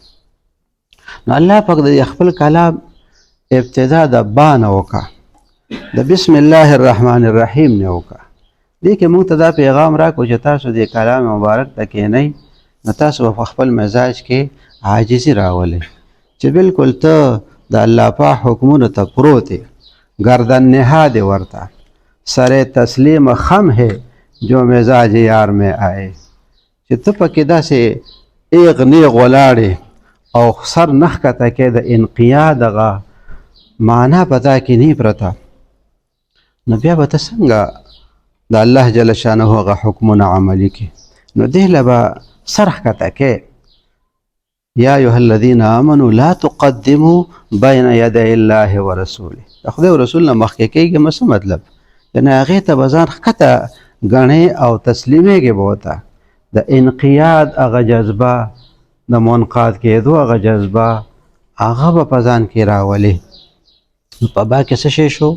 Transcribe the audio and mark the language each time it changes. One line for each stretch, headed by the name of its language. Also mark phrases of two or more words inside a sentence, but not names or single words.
Pashto: نو الله پاک د خپل کلام ابتدا د با نه وکړه، د
Arabic: بسم الله الرحمن الرحیم
Pashto: نه وکړه. دې کې موږ ته دا پیغام راکړو چې تاسو د کلام مبارک ته کښېنئ نو تاسو به په خپل مزاج کې عاجزي راولئ چې بالکل ته د الله پاک حکمونو ته پروت یې،
Persian: گردن نهاد
Pashto: ورته،
Urdu: سر تسلیم خم ہے جو مزاج یار میں آئے.
Pashto: چې ته پکې داسې ایغ نیغ ولاړې او سر نخ کته کې د انقیاد هغه معنا په تا کې نه پرته، نو بیا به ته څنګه د الله جل شانه هغه حکمونه عملي کې؟ نو دې له به سر ښکته کې.
Arabic: یا ایها الذین آمنوا لا تقدموا بین یدی الله ورسوله.
Pashto: د خدای او رسول نه مخکې کېږي څه مطلب؟ یعنې هغې ته به ځان ښکته ګڼې او تسلیمېږې به ورته. د انقیاد هغه جذبه، د منقاد کېدو هغه جذبه، هغه به په ځان کې راولې. نو په با کې څه شی شو؟